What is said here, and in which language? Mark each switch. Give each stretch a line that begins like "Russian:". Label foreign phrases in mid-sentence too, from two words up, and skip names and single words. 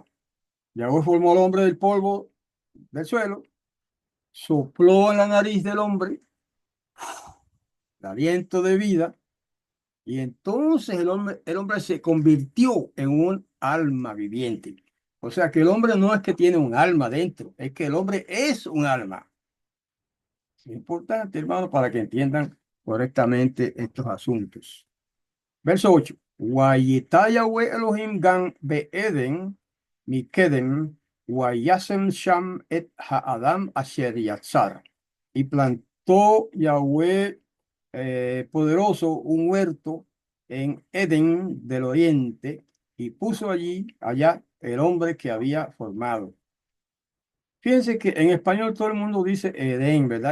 Spanish: Yahweh formó al hombre del polvo del suelo, sopló en la nariz del hombre el aliento de vida, y entonces el hombre se convirtió en un alma viviente. O sea que el hombre no es que tiene un alma dentro, es que el hombre es un alma. Es importante, hermano, para que entiendan correctamente estos asuntos. Verso 8.
Hebrew: ויטע יהוה אלהים גן בעדן מקדם וישם שם את האדם אשר יצר.
Spanish: Y plantó Yahweh poderoso un huerto en Edén del oriente y puso allá el hombre que había formado. Fíjense que en español todo el mundo dice Edén, ¿verdad?